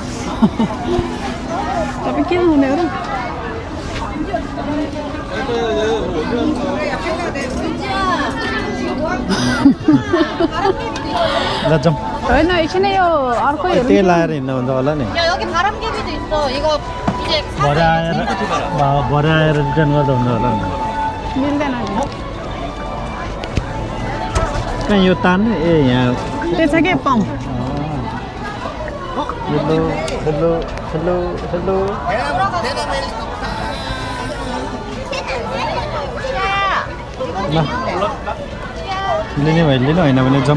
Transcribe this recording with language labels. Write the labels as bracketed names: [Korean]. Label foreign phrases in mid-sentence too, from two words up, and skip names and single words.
[Nepali] तपाईँ के हुने हो र ल जाउँ होइन एकछिन यो अर्को त्यही लाएर हिँड्नु भन्दा होला नि [Korean] 여기 바람개비도 있어. 이거 이제 [Nepali] भरे आएर रिटर्न गर्दा हुँदा होला नि मिल्दैन नि कहाँ यो तान्ने ए यहाँ त्यो छ के पम्प [English] hello hello hello hello [Nepali] ल लिने भयो लिनु होइन भने जाउँ